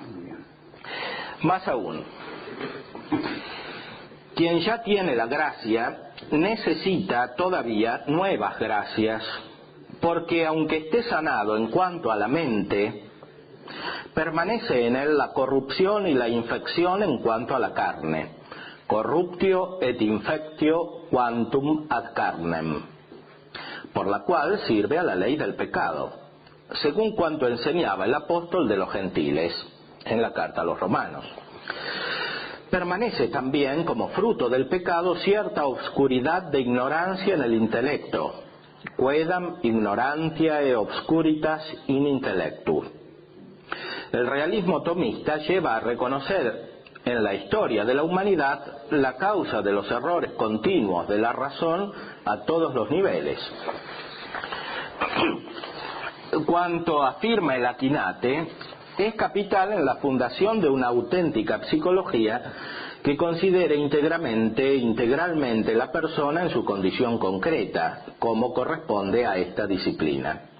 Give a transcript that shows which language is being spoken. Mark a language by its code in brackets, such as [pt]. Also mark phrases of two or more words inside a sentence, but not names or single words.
[es] Más aún, quien ya tiene la gracia necesita todavía nuevas gracias, porque aunque esté sanado en cuanto a la mente, permanece en él la corrupción y la infección en cuanto a la carne. [la] Corruptio et infectio quantum ad carnem, [es] por la cual sirve a la ley del pecado, según cuanto enseñaba el apóstol de los gentiles en la carta a los Romanos. Permanece también como fruto del pecado cierta obscuridad de ignorancia en el intelecto, [la] quaedam ignorantia e obscuritas in intellectu. [es] El realismo tomista lleva a reconocer en la historia de la humanidad la causa de los errores continuos de la razón a todos los niveles. Cuanto afirma el Aquinate, es capital en la fundación de una auténtica psicología que considere integralmente la persona en su condición concreta, como corresponde a esta disciplina.